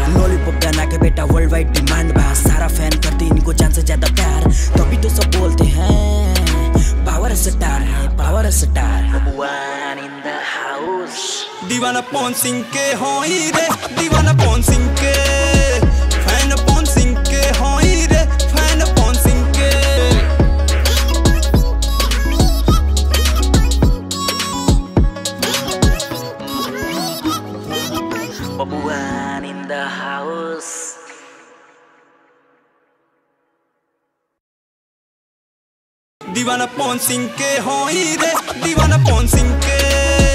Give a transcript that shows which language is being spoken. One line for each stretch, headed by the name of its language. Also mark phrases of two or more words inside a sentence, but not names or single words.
Bhojpuri: लॉलीपॉप गाना के बेटा
English: world wide demand
Bhojpuri: बा, सारा फैन करते इनको जान से ज्यादा प्यार, तभी तो सब बोलते हैं
English: power star
Bhojpuri: है,
English: power star. One in the house.
Bhojpuri: दीवाना पवन सिंह के होई रे, दीवाना पवन सिंह के, फैन पवन सिंह के होई रे, फैन पवन सिंह के।
English: One in the house.
Bhojpuri: दीवाना पवन सिंह के होई रे, दीवाना पवन सिंह के।